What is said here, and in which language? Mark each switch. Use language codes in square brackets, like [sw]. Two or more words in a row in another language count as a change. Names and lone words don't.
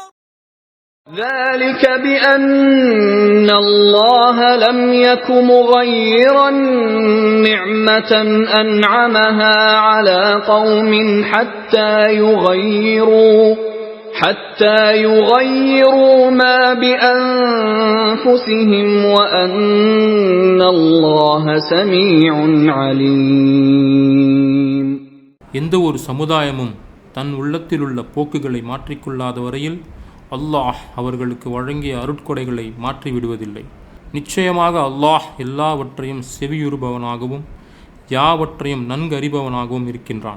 [ar] ذلك بأن الله لم يك مغيرا نعمة أنعمها على قوم حتى يغيروا ما بأنفسهم وأن الله سميع عليم. [ta] எந்த ஒரு சமுதாயமும் தன் உள்ளத்திலுள்ள போக்குகளை மாற்றிக்கொள்ளாத வரையில் அல்லாஹ் அவர்களுக்கு வழங்கிய அருட்கொடைகளை மாற்றிவிடுவதில்லை. நிச்சயமாக அல்லாஹ் எல்லாவற்றையும் செவியுறுபவனாகவும் யாவற்றையும் நன்கறிபவனாகவும் இருக்கின்றான்.